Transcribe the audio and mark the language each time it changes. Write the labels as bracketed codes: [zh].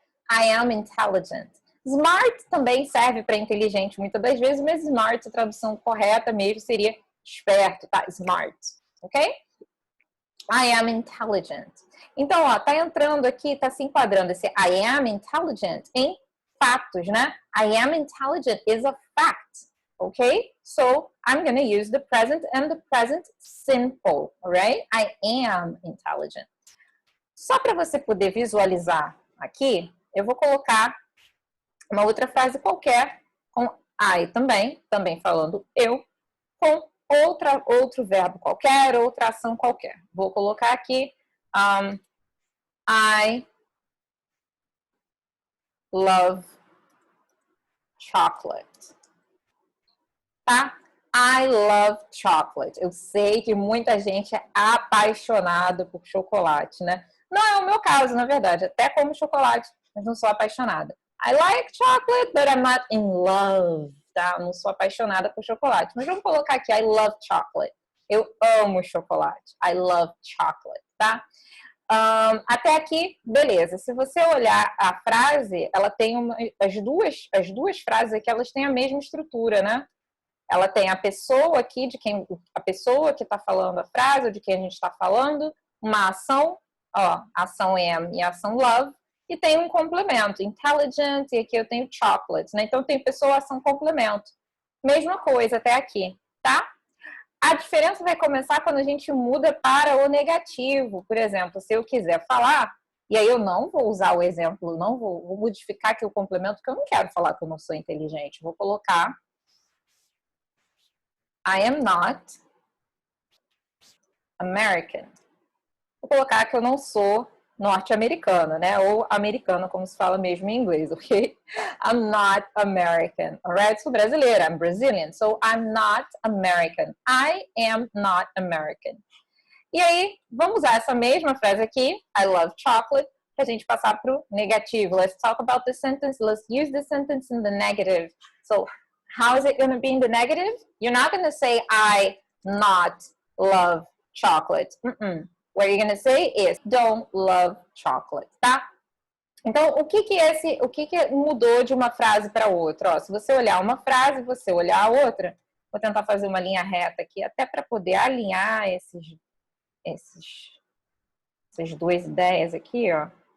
[en] I am intelligent. [pt] Smart também serve para inteligente muitas das vezes, mas smart, a tradução correta mesmo seria esperto, tá? [en] Smart, ok? I am intelligent. [pt] Então, ó, tá entrando aqui, tá se enquadrando esse [en] I am intelligent [pt] em fatos, né? [en] I am intelligent is a fact, ok? So, I'm gonna use the present and the present simple, alright? I am intelligent. [pt] Só para você poder visualizar aqui, eu vou colocar uma outra frase qualquer com I também falando eu, com outro verbo qualquer, outra ação qualquer. Vou colocar aqui [en] I love chocolate. [pt] Tá? [en] I love chocolate. [pt] Eu sei que muita gente é apaixonada por chocolate, né? Não é o meu caso, na verdade. Até como chocolate, mas não sou apaixonada. [en] I like chocolate, but I'm not in love, tá? [pt] Não sou apaixonada por chocolate. Mas vamos colocar aqui, [en] I love chocolate. [pt] Eu amo chocolate. [en] I love chocolate, [pt] tá? Até aqui, beleza. Se você olhar a frase, ela tem as duas frases aqui, elas têm a mesma estrutura, né? Ela tem a pessoa aqui, a pessoa que está falando a frase, ou de quem a gente está falando, uma ação, ó, ação am e ação love, e tem um complemento, intelligent, e aqui eu tenho chocolate, né? Então tem pessoa, ação, complemento. Mesma coisa até aqui, tá? A diferença vai começar quando a gente muda para o negativo. Por exemplo, se eu quiser falar, e aí eu não vou usar o exemplo, não vou modificar aqui o complemento, porque eu não quero falar que eu não sou inteligente. Vou colocar [en] I am not American. [pt] Vou colocar que eu não sou norte-americana, né? Ou americana, como se fala mesmo em inglês, ok? [en] I'm not American, alright? [pt] Sou brasileira, [en] I'm Brazilian, so I'm not American. I am not American. [pt] E aí, vamos usar essa mesma frase aqui, [en] I love chocolate, [pt] para a gente passar para o negativo. [en] Let's talk about the sentence. Let's use the sentence in the negative. So, how is it going to be in the negative? You're not going to say, I not love chocolate. What you're going to say is, don't love chocolate, tá? [pt] Então, o que mudou de uma frase para outra? Ó, se você olhar uma frase, você olhar a outra, vou tentar fazer uma linha reta aqui, até para poder alinhar essas duas ideias aqui, ó.